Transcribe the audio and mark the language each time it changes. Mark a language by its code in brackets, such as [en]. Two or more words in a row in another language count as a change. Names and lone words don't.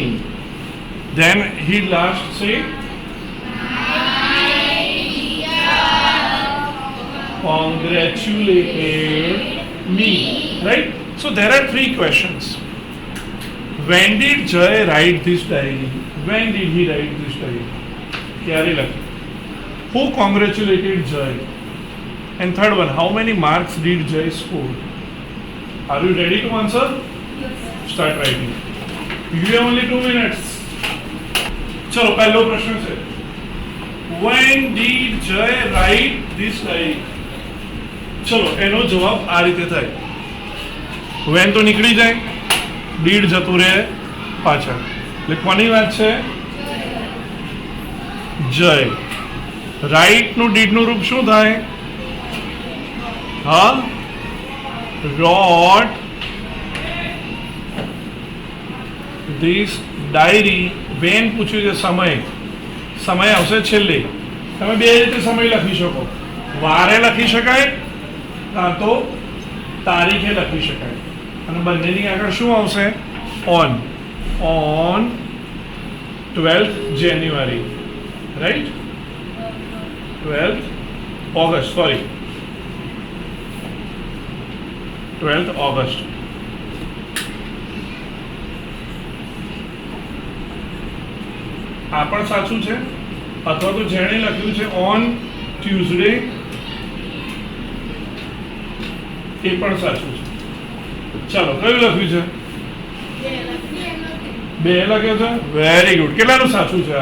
[en] Then he last say congratulated me. Right? So there are three questions. When did Jay write this diary? When did he write this diary? [gu] ક્યારે લખ્યું? [en] Who congratulated Jay? And third one, how many marks did Jay score? Are you ready to answer? Start writing. You have only 2 minutes. [gu] ચલો પહેલો પ્રશ્ન છે. [en] When did Jay write this diary? [gu] ચલો એનો જવાબ આ રીતે થાય. When તો નીકળી જાય, did જતું રહે પાછળ. એટલે કોની વાત છે? જય. રાઈટ નું ડીડ નું રૂપ શું થાય? હા, [en] wrote this diary. [gu] when પૂછ્યું છે સમય, સમય આવશે છેલ્લે. તમે બે રીતે સમય લખી શકો. વારે લખી શકાય કાં તો તારીખે લખી શકાય. અને બંનેની આગળ શું આવશે? [en] on 12th January, right? 12th August, sorry, 12th August. [gu] આ પણ સાચું છે, અથવા તો જેણે લખ્યું છે [en] on Tuesday [gu] એ પણ સાચું છે. ચાલો કયું લખ્યું છે? બે લખ્યો છે. [en] very good. [gu] કેટલાનું સાચું છે?